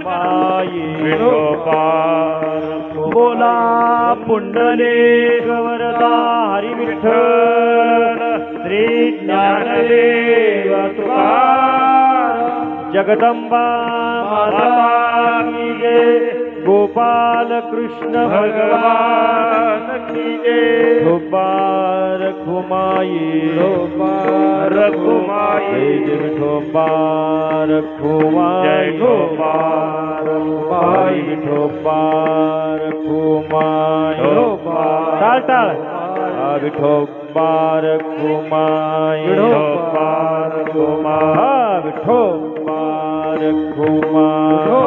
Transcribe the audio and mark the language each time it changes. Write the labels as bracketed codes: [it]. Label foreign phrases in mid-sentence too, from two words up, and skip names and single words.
[mr] विठोबा बोला पुंडलिक वरदा हरी विठ्ठल श्री ज्ञानदेव तुकाराम जगदंबा माता की जय, गोपाल कृष्ण भगवान की जय. विठोबा रखुमाये, विठोबा रखुमाये, जय विठोबा रखुमाये, विठोबा रखुमाये, विठोबा रखुमाये, टाळ टाळ, विठोबा रखुमाये, विठोबा रखुमाये, विठोबा रखुमाये,